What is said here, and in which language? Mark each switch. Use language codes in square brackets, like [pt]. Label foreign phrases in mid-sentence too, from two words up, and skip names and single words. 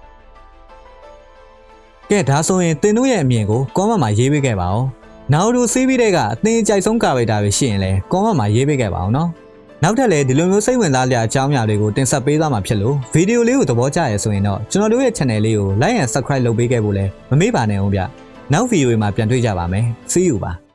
[my] ကဲဒါဆိုရင်သင်တို့ရဲ့အမြင်ကို comment မှာရေးပေးခဲ့ပါဦး။နာအူရိုစီးပြီးတဲ့ကအသင်အကြိုက်ဆုံးကာဗီတာတွေရှိရင်လည်း comment မှာရေးပေးခဲ့ပါဦးနော်။နောက်ထပ်လည်းဒီလိုမျိုးစိတ်ဝင်စားစရာအကြောင်းအရာတွေကိုတင်ဆက်ပေးသွားမှာဖြစ်လို့ဗီဒီယိုလေးကိုသဘောကျရဆိုရင်တော့ကျွန်တော်တို့ရဲ့ channel လေးကို [en] like and subscribe [my] လုပ်ပေးခဲ့ဖို့လည်းမမေ့ပါနဲ့ဦးဗျ။နောက်ဗီဒီယိုမှာပြန်တွေ့ကြပါမယ်။ [en] See you [my] ပါ။